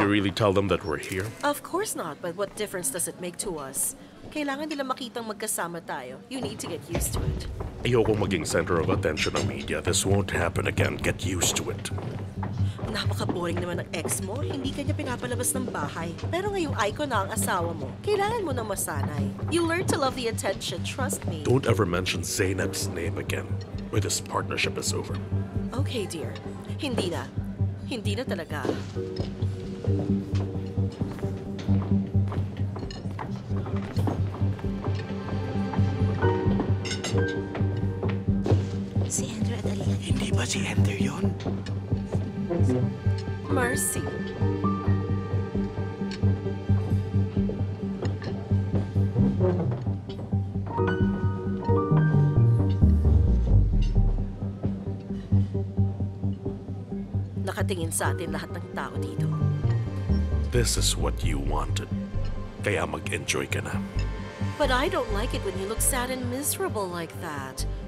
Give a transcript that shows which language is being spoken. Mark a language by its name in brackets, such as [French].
[English] you really tell them that we're here? Of course not, but what difference does it make to us? [Filipino] Kailangan nila makitang magkasama tayo. [English] You need to get used to it. [Filipino] Ayoko maging center of attention ng media. [English] This won't happen again. Get used to it. [Filipino] Napaka-boring naman ng ex mo. Hindi ka niya pinapalabas ng bahay. Pero ngayong icon na ang asawa mo, kailangan mo nang masanay. [English] You learn to love the attention, trust me. Don't ever mention Zeynep's name again, or this partnership is over. [Filipino] Okay, dear. Hindi na. Hindi na talaga. Si Ender at Alihan. Hindi ba si Ender yun? Mercy. Nakatingin sa atin lahat ng tao dito. [English] This is what you wanted. [Filipino] Kaya mag-enjoy ka na. [English] But I don't like it when you look sad and miserable like that.